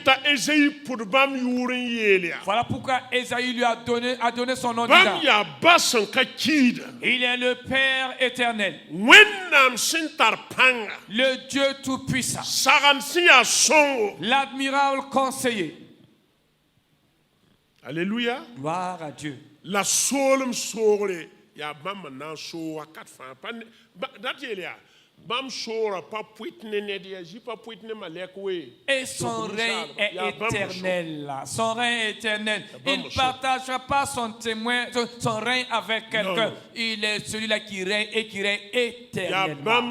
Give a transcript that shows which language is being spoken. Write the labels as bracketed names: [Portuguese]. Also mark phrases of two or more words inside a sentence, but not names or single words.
[French] Voilà pourquoi Ésaïe lui a donné son nom d'Isaac. Il est le Père éternel, le Dieu tout-puissant, l'admirable conseiller. Alléluia. Gloire à Dieu. [Mossi] La solum sore ya bam na so wakat fa [French] et son règne est éternel. Son règne est éternel. Il ne partagera pas son témoin, son règne avec quelqu'un. Il est celui-là qui règne et qui règne éternellement.